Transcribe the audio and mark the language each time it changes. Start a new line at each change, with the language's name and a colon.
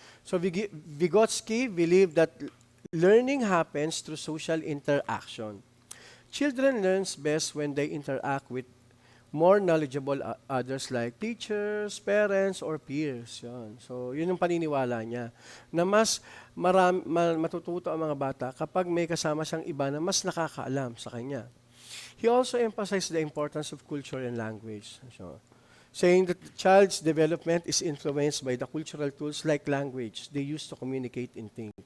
English: So Vygotsky believed that learning happens through social interaction. Children learns best when they interact with more knowledgeable others like teachers, parents, or peers.
Filipino: Yan. So, yun yung paniniwala niya. Na mas matututo ang mga bata kapag may kasama siyang iba na mas nakakaalam sa kanya.
English: He also emphasized the importance of culture and language. So, saying that the child's development is influenced by the cultural tools like language they use to communicate and think.